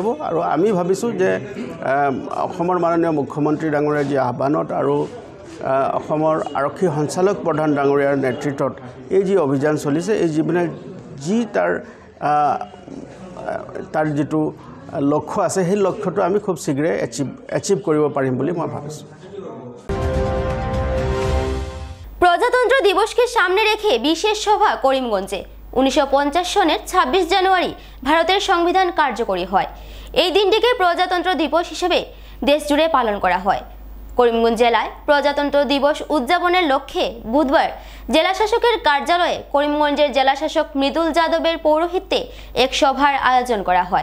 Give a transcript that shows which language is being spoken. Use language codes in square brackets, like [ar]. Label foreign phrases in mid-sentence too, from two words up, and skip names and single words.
[as] আৰু আমি ভাবিছোঁ যে অসমৰ মাননীয় মুখ্যমন্ত্ৰী ডাঙৰীয়াৰ যি আহ্বানত আৰু অসমৰ আৰক্ষী সঞ্চালক প্ৰধান ডাঙৰীয়াৰ নেতৃত্বত এই যি অভিযান চলিছে, এই যি তাৰ যিটো লক্ষ্য আছে সেই লক্ষ্যটো আমি খুব শীঘ্ৰে এচিভ কৰিব পাৰিম বুলি মই ভাবিছোঁ। [bn] প্রজাতন্ত্র দিবসকে সামনে রেখে বিশেষ সভা করিমগঞ্জে। 1950 সনের 26 জানুয়ারি ভারতের সংবিধান কার্যকরী হয়। এই দিনটিকে প্রজাতন্ত্র দিবস হিসেবে দেশ জুড়ে পালন করা হয়। করিমগঞ্জ জেলায় প্রজাতন্ত্র দিবস উদযাপনের লক্ষ্যে বুধবার জেলাশাসকের কার্যালয়ে করিমগঞ্জের জেলাশাসক মৃদুল যাদবের পৌরোহিত্যে এক সভার আয়োজন করা হয়।